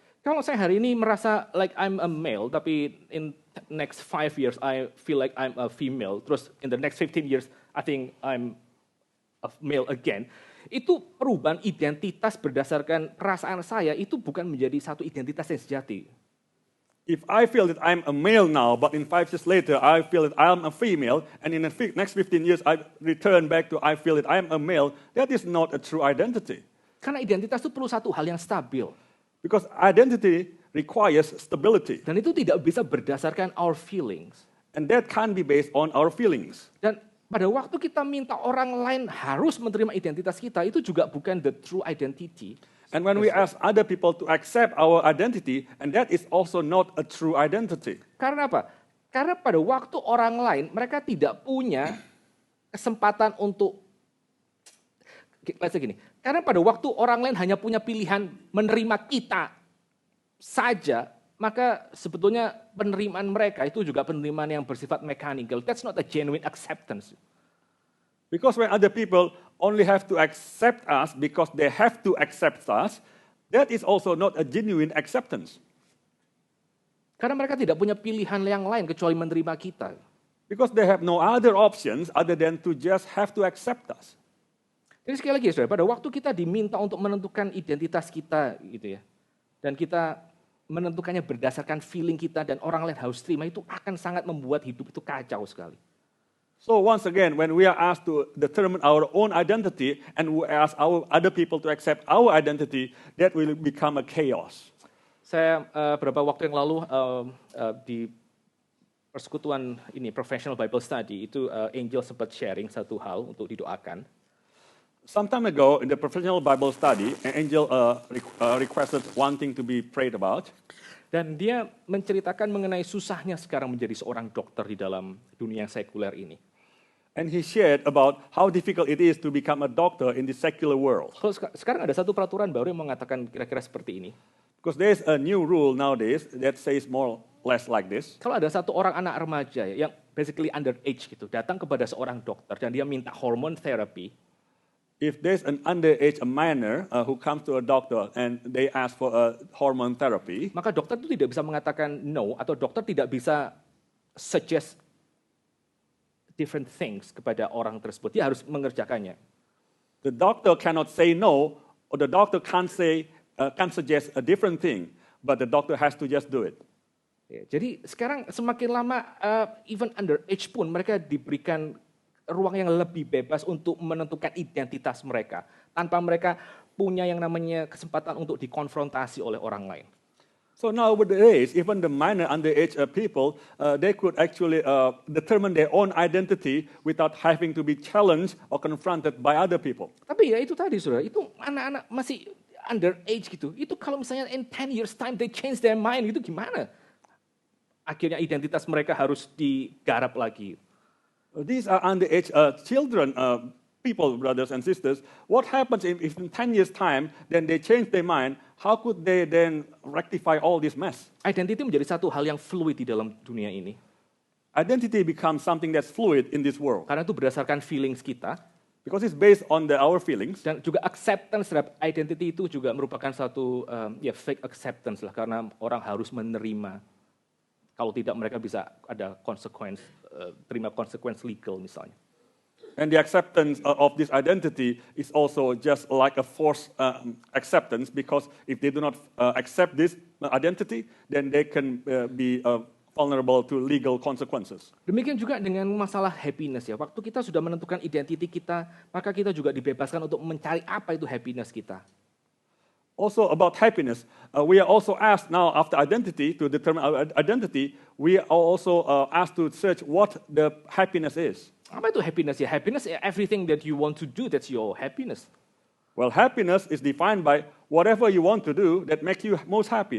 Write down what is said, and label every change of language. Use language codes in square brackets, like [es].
[id] Kalau saya hari ini merasa [en] like I'm a male, tapi in next 5 years I feel like I'm a female, terus in the next 15 years I think I'm a male again, [id] itu perubahan identitas berdasarkan perasaan saya itu bukan menjadi satu identitas yang sejati. [en] If I feel that I'm a male now, but in 5 years later I feel that I'm a female, and in the next 15 years I return back to I feel that I'm a male, that is not a true identity. [id] Karena identitas itu perlu satu hal yang stabil. [en] Because identity requires stability. [id] Dan itu tidak bisa berdasarkan [en] our feelings. And that can't be based on our feelings. [id] Dan pada waktu kita minta orang lain harus menerima identitas kita, itu juga bukan [en] the true identity. And when we ask other people to accept our identity, and that is also not a true identity. [id] Karena apa? Karena pada waktu orang lain, mereka tidak punya kesempatan untuk, let's say gini, karena pada waktu orang lain hanya punya pilihan menerima kita saja, maka sebetulnya penerimaan mereka itu juga penerimaan yang bersifat mechanical. [en] That's not a genuine acceptance. Because when other people only have to accept us because they have to accept us, that is also not a genuine acceptance. [id] Karena mereka tidak punya pilihan yang lain kecuali menerima kita. [en] Because they have no other options other than to just have to accept us. [id] Jadi sekali lagi saudara, pada waktu kita diminta untuk menentukan identitas kita gitu ya, dan kita menentukannya berdasarkan feeling kita dan orang lain harus terima, itu akan sangat membuat hidup itu kacau sekali. [en] So once again, when we are asked to determine our own identity and we ask our other people to accept our identity, that will become a chaos. [id] Saya beberapa waktu yang lalu di persekutuan ini Professional Bible Study itu Angel sempat sharing satu hal untuk didoakan. [en] Some time ago in the professional Bible study, an angel requested one thing to be prayed about. [id] Dan dia menceritakan mengenai susahnya sekarang menjadi seorang dokter di dalam dunia yang sekuler ini. [en] And he shared about how difficult it is to become a doctor in the secular world. [id] Kalau sekarang ada satu peraturan baru yang mengatakan kira-kira seperti ini. [en] Because there's a new rule nowadays that says more or less like this. [id] Kalau ada satu orang anak remaja yang basically underage gitu, datang kepada seorang dokter dan dia minta hormone therapy. [en] If there's an underage, a minor who comes to a doctor and they ask for a hormone therapy, [id] maka dokter itu tidak bisa mengatakan no, atau dokter tidak bisa [en] suggest different things [id] kepada orang tersebut. Dia harus mengerjakannya. [en] the doctor cannot say no, or the doctor can't suggest a different thing, but the doctor has to just do it. [id] Ya, jadi sekarang semakin lama, even underage pun mereka diberikan ruang yang lebih bebas untuk menentukan identitas mereka, tanpa mereka punya yang namanya kesempatan untuk dikonfrontasi oleh orang lain. [en] So nowadays, even the minor underage people, they could actually determine their own identity without having to be challenged or confronted by other people. [id] Tapi ya itu tadi saudara, itu anak-anak masih underage gitu, itu kalau misalnya [en] in 10 years time they change their mind, [id] itu gimana? Akhirnya identitas mereka harus digarap lagi. [en] These are underage children, people, brothers and sisters. What happens if in 10 years' time, then they change their mind? How could they then rectify all this mess? [id] Identity menjadi satu hal yang fluid di dalam dunia ini. [en] Identity becomes something that's fluid in this world. [id] Karena itu berdasarkan feelings kita. [en] Because it's based on our feelings. [id] Dan juga acceptance terhadap identity itu juga merupakan satu [en] fake acceptance [id] lah. Karena orang harus menerima. Kalau tidak mereka bisa ada konsekuensi, terima konsekuensi legal misalnya. [en] And the acceptance of this identity is also just like a forced acceptance, because if they do not accept this identity, then they can be vulnerable to legal consequences. [id] Demikian juga dengan masalah happiness ya. Waktu kita sudah menentukan identiti kita, maka kita juga dibebaskan untuk mencari apa itu happiness kita. [en] Also about happiness, we are also asked now after identity, to determine our identity, we are also asked to search what the happiness is. [id] Apa itu happiness ya? [en] Happiness is everything that you want to do, that's your happiness. Well, happiness is defined by whatever you want to do that makes you most happy.